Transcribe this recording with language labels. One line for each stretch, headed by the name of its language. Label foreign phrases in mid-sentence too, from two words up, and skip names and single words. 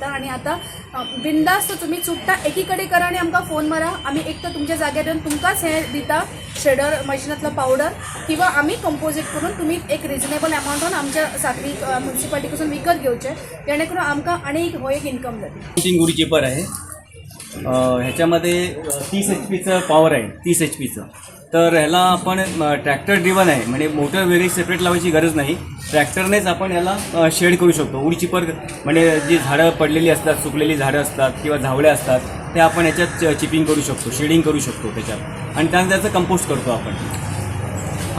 Konkani: आणि आतां बिंदास्त तुमी चुट्टां एकी कडेन करा आणि आमकां फोन मारा, आमी एक तर तुमच्या जाग्यार येवन तुमकांच हें दिता श्रेडर मशिनांतलो पावडर, किंवा आमी कंपोजीट करून तुमी एक रिजनेबल अमावंटान आमच्या सांखळी म्युन्सिपालिटी कडसून विकत घेवचे, जेणे करून आमकां आनी हो एक इन्कम जातली।
English: wood chipper
Marathi: आहे, ह्याच्यामध्ये 30 HP पॉवर आहे, 30 HP। तर ह्याला आपण
English: tractor driven
Marathi: आहे, म्हणजे मोटर वेगळी सेपरेट लावायची गरज नाही, ट्रॅक्टरनेच आपण याला शेड करू शकतो।
English: wood chipper
Marathi: म्हणजे जी झाडं पडलेली असतात, सुकलेली झाडं असतात किंवा झावळ्या असतात, ते आपण याच्यात चिपिंग करू शकतो, शेडिंग करू शकतो त्याच्यात, आणि त्यानंतर त्याचं कंपोस्ट करतो आपण।